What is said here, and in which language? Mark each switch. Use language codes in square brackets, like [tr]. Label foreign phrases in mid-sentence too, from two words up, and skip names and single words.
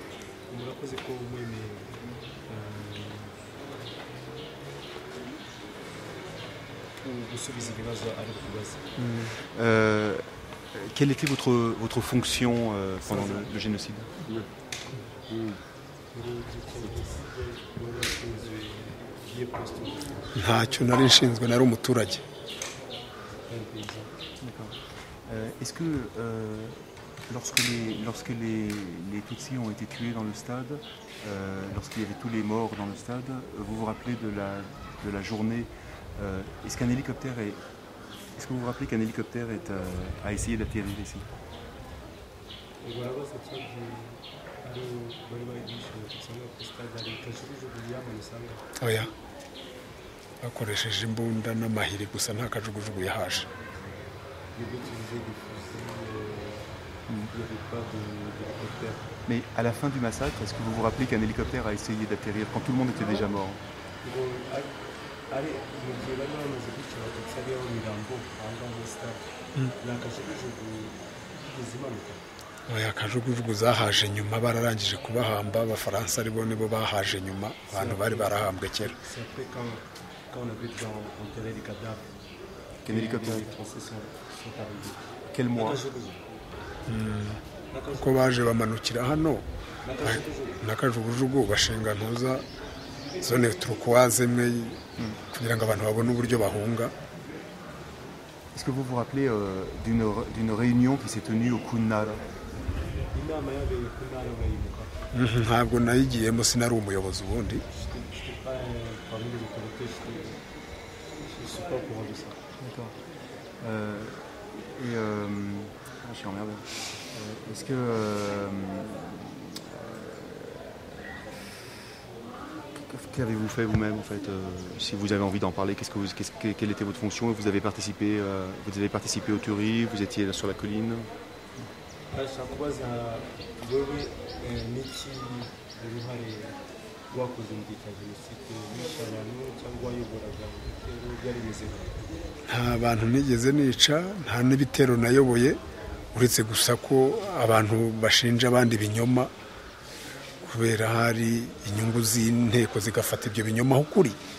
[fr] Quelle était votre fonction pendant le génocide? [rw] ntacyo nari nshinzwe, nari umuturage. [fr] Est-ce que lorsque les Tutsis ont été tués dans le stade, lorsqu'il y avait tous les morts dans le stade, vous vous rappelez de la journée? Est-ce que vous vous rappelez qu'un hélicoptère a essayé d'atterrir ici? [rw] Oya, bakoresheje imbunda n'amahiri gusa nta kajugujugu yahaje. [fr] Mais à la fin du massacre, est-ce que vous vous rappelez qu'un hélicoptère a essayé d'atterrir quand tout le monde était déjà mort? [rw] Oya, akajugujugu zahaje nyuma, bararangije kubahamba. Abafaransa aribo nibo bahaje nyuma, abantu bari barahambwe kera. [fr] Quel hélicoptère? Quel mois? [rw] Uko baje bamanukira hano n'akajugujugu bashinga ntuza [fr] zone turquoise [rw] imwe kugira ngo abantu babone uburyo bahunga. [fr] Est-ce que vous vous rappelez d'une réunion qui s'est tenue au Kunara? [rw] Ntabwo nayigiyemo, sinari umuyobozi ubundi. [fr] Je suis emmerdé. Est-ce que qu'avez-vous fait vous-même en fait, si vous avez envie d'en parler, quelle était votre fonction? Vous avez participé aux tueries, vous étiez là sur la colline? [rw] Nta bantu nigeze nica, nta n'ibitero nayoboye, uretse gusa ko abantu bashinja abandi ibinyoma kubera hari inyungu z'inteko zigafata ibyo binyoma aho kuri.